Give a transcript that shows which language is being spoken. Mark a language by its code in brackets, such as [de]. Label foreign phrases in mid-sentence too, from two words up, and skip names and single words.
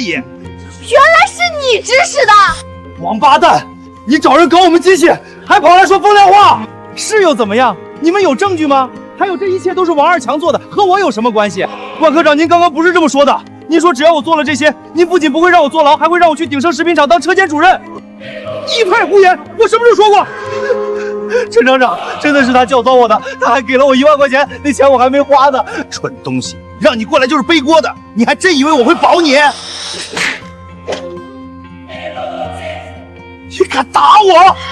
[zh] 原來是你指使的！王八蛋，你找人搞我們機器，還跑來說風涼話，是又怎麼樣？你們有證據嗎？還有，這一切都是王二強做的，和我有什麼關係？萬科長，您剛剛不是這麼說的。您說只要我做了這些，您不僅不會讓我坐牢，還會讓我去鼎盛食品廠當車間主任。一派胡言，我什麼時候說過？陳廠長，真的是他教唆我的，他還給了我1萬塊錢，那錢我還沒花呢。蠢東西，讓你過來就是背鍋的，你還真以為我會保你？你敢打我？